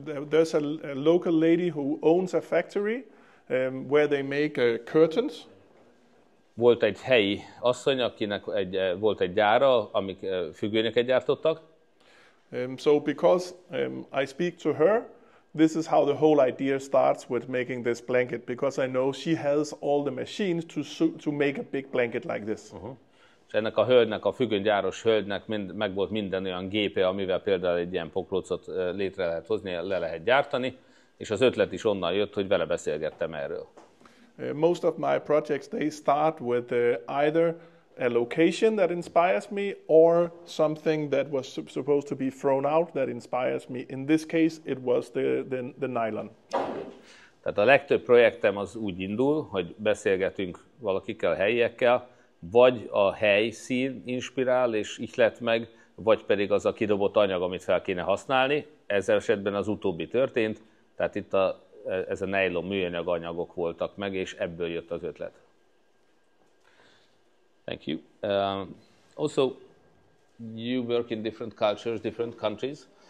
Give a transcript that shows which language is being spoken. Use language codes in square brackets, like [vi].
[en] There's a local lady who owns a factory where they make curtains. [hu] Volt egy helyi asszony, akinek volt egy gyára, amik függönyöket gyártottak. [en] So because I speak to her, this is how the whole idea starts with making this blanket, because I know she has all the machines to make a big blanket like this. [hu] És ennek a hölgynek, a függönygyáros hölgynek meg volt minden olyan gépe, amivel például egy ilyen pokrócot létre lehet hozni, le lehet gyártani, és az ötlet is onnan jött, hogy vele beszélgettem erről. [en] Most of my projects, they start with either a location that inspires me or something that was supposed to be thrown out that inspires me. In this case, it was the nylon. [hu] Tehát a legtöbb projektem az úgy indul, hogy beszélgetünk valakikkel, helyiekkel, vagy a helyszín inspirál és ihlet meg, vagy pedig az a kidobott anyag, amit fel kéne használni. Ezzel esetben az utóbbi történt, tehát itt ez a nylon műanyag anyagok voltak meg, és ebből jött az ötlet. [en] Thank you. Also, you work in different cultures, different countries.